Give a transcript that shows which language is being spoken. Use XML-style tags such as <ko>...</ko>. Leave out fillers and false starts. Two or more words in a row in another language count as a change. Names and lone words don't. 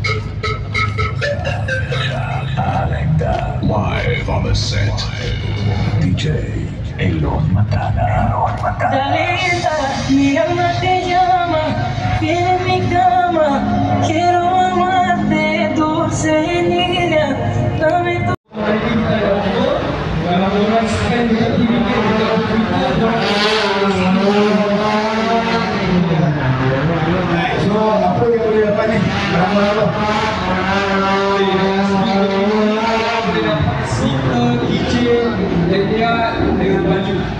<en>I like that. Live on the set. DJ Elon Matana.</en> <es>Dalita, mi alma te llama, viene mi cama, quiero amarte, dulce niña, dame tu.</es> <ms>Apa yang boleh dapat ni? Berapa? Speaker, DJ, dan dia dengan baju.</ms>